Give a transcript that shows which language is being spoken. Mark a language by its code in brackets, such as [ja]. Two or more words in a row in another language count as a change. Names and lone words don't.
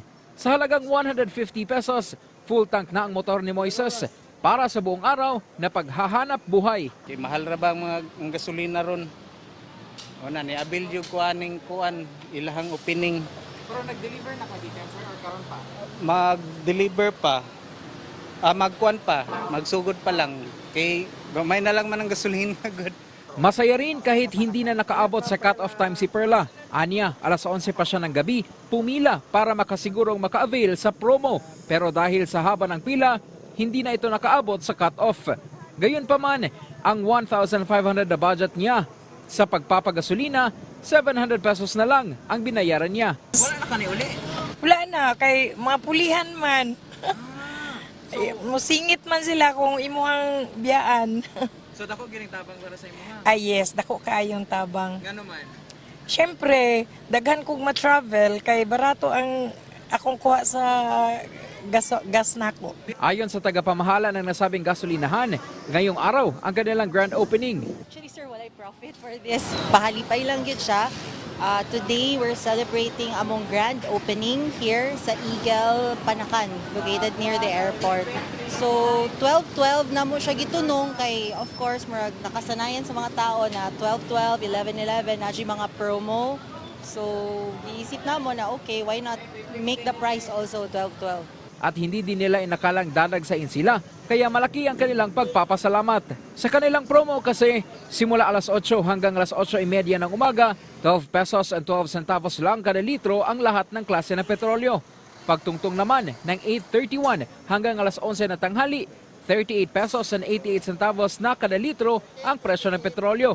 [tl] Sa halagang 150 pesos, full tank na ang motor ni Moises para sa buong araw na paghahanap buhay. [ceb] Mahal ra ba ang gasolina ron? O na, ni-abil yung kuan, ilahang opening. Pero nag-deliver na ka dito, sir, or karon pa? Mag-deliver pa. Magkuan pa, magsugod pa lang. Kay gamay na lang man ang gasolina, good. [tl] Masaya rin kahit hindi na nakaabot sa cut-off time si Perla. Anya, alas 11 pa siya ng gabi, pumila para makasigurong maka-avail sa promo. Pero dahil sa haba ng pila, hindi na ito nakaabot sa cut-off. Gayunpaman, ang 1,500 na budget niya sa pagpapagasolina, 700 pesos na lang ang binayaran niya. [ceb] Wala na kani uli? Wala na, kay mga pulihan man. Musingit man sila kung imuhang biyaan. So dako gining tabang para sa imo ha? Yes, dako kaayong tabang. Ngano man? Siyempre, daghan kog ma-travel kay barato ang akong kuha sa gas nako. [tl] Ayon sa tagapamahala ng nasabing gasolinahan, ngayong araw ang kanilang grand opening. [en] Actually, sir, walay profit for this. [ceb] Pahalipay lang yun siya. [en] Today, we're celebrating among grand opening here sa Eagle, Panacan, located near the airport. [ceb] So, 12-12 na mo siya gitunong kay, [en] of course, [ceb] nakasanayan sa mga tao na 12-12, 11-11, na mga promo. So, iisip na mo na, [en] okay, why not make the price also 12-12? [tl] At hindi din nila inakalang dadagsain sila, kaya malaki ang kanilang pagpapasalamat. Sa kanilang promo kasi, simula alas 8 hanggang alas 8:30 ng umaga, 12 pesos and 12 centavos lang kada litro ang lahat ng klase ng petrolyo. Pagtungtong naman ng 8:31 hanggang alas 11 na tanghali, 38 pesos and 88 centavos na kada litro ang presyo ng petrolyo.